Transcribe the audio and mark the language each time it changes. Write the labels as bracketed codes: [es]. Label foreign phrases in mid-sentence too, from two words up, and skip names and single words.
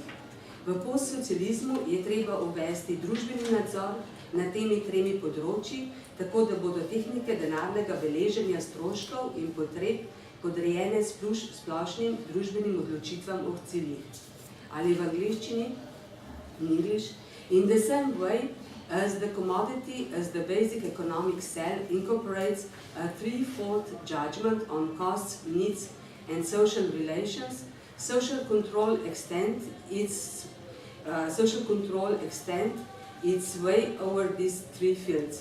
[sl] V postsocializmu je treba uvesti družbeni nadzor na temi tremi področji, tako da bodo tehnike denarnega beleženja stroškov in potreb podrejene splošnim družbenim odločitvam o ciljih. Ali v angleščini, [en] in English, in the same way as the commodity, as the basic economic cell incorporates a threefold judgment on costs, needs and social relations, social control extends its way over these three fields.